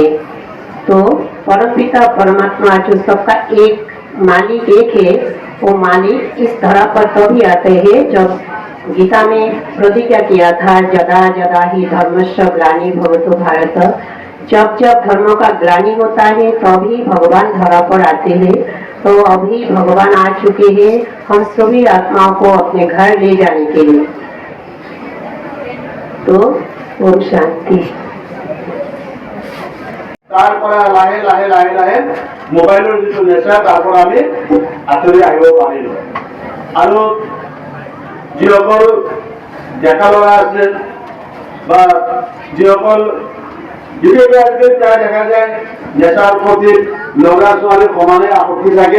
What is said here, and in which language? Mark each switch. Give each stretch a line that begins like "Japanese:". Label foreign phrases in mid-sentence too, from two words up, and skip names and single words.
Hindi: तो परम पिता परमात्मा जो सबका एक मालिक एक है, वो मालिक इस धरा पर तभी आते हैं जब गीता में प्रतिज्ञा किया था,
Sanskrit: जदा जदा ही धर्मस्य ग्लानि भवतो भारत।
Hindi: जब जब धर्मों का ग्लानि होता है तभी भगवान धरा पर आते हैं। तो अभी भगवान आ चुके हैं हम सभी आत्माओं को अपने घर ले जाने के लिए। तो ओम शांति।
Assamese: তাৰপৰা লাহে লাহে লাহে লাহে মোবাইলৰ যিটো নেচা তাৰপৰা আমি আঁতৰি আহিব পাৰিলোঁ। আৰু যিসকল ডেকা ল'ৰা আছে বা যিসকল বিশেষকৈ আজিকালি প্ৰায় দেখা যায় নেচাৰ প্ৰতি ল'ৰা ছোৱালী সমানে আসক্তি থাকে।